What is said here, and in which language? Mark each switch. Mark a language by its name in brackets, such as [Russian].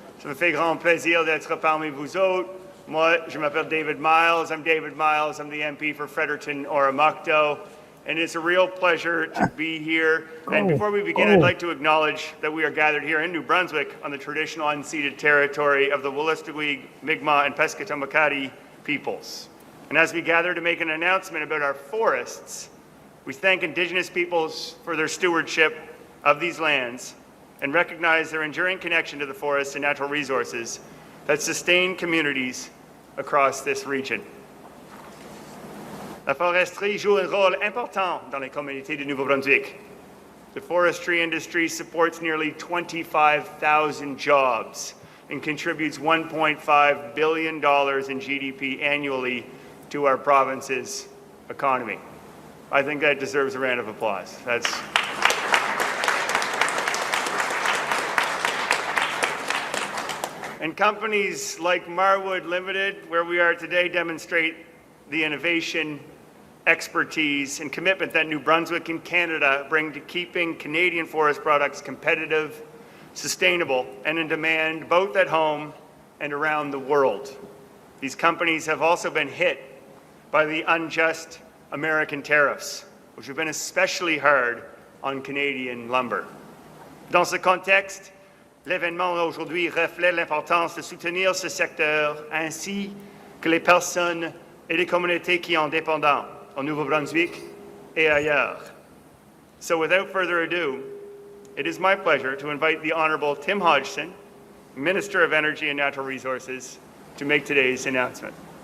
[French] Ça me fait grand plaisir d'être parmi vous autres. Moi, je m'appelle David Miles. [English] I'm David Miles. I'm the MP for Fredericton-Oromocto. And it's a real pleasure to be here. And before we begin, I'd like to acknowledge that we are gathered here in New Brunswick on the traditional unceded territory of the Wolastoqey, Mi'kmaq, and Pescatamakati peoples. And as we gather to make an announcement about our forests, we thank Indigenous peoples for their stewardship of these lands and recognize their enduring connection to the forests and natural resources that sustain communities across this region. [French] La foresterie joue un rôle important dans les communautés du Nouveau-Brunswick. [English] The forestry industry supports nearly 25,000 jobs and contributes $1.5 billion in GDP annually to our province's economy. I think that deserves a round of applause. And companies like Marwood Limited, where we are today, demonstrate the innovation, expertise, and commitment that New Brunswick and Canada bring to keeping Canadian forest products competitive, sustainable, and in demand both at home and around the world. These companies have also been hit by the unjust American tariffs, which have been especially hard on Canadian lumber. [French] Dans ce contexte, l'événement aujourd'hui reflète l'importance de soutenir ce secteur ainsi que les personnes et les communautés qui en dépendent au Nouveau-Brunswick et ailleurs. [English] So without further ado, it is my pleasure to invite the Honourable Tim Hodgson, Minister of Energy and Natural Resources, to make today's announcement.